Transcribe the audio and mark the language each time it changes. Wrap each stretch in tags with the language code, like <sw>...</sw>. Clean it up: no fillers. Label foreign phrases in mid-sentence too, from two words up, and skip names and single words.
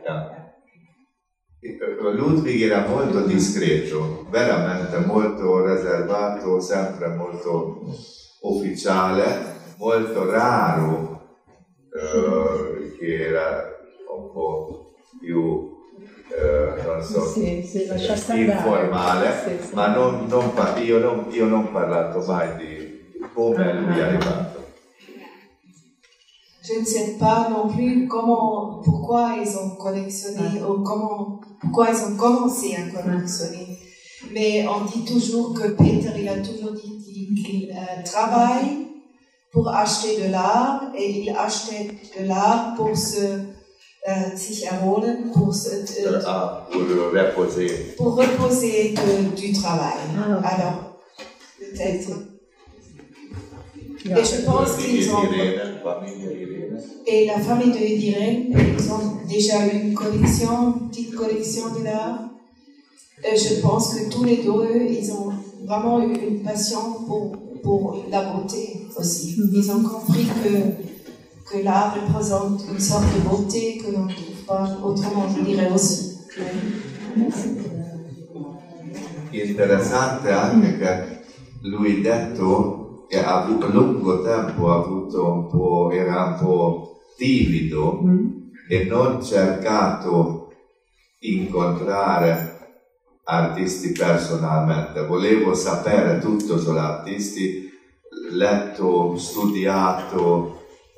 <it>Ludwig era molto discreto, veramente molto riservato, sempre molto ufficiale, molto raro, che era un po' più non so, informale, sì. Ma io non ho parlato mai di come lui è arrivato.</it> <fr>Je ne sais pas non plus pourquoi ils ont collectionné ou pourquoi ils ont commencé à collectionner. Mais on dit toujours que Peter, il a toujours dit qu'il travaille pour acheter de l'art et il achetait de l'art pour</fr> <de>sich erholen,</de> <fr>pour reposer du travail. Alors, peut-être. Et je pense qu'ils ont... Et la famille de Irène, ils ont déjà eu une petite collection de l'art. Je pense que tous les deux, ils ont vraiment eu une passion pour la beauté aussi. Ils ont compris que l'art représente une sorte de beauté que l'on ne trouve pas autrement, je dirais aussi.</fr> <it>Interessante anche che lui detto che ha avuto lungo tempo era un po' timido e non cercato incontrare artisti personalmente, volevo sapere tutto sugli artisti, letto, studiato</it>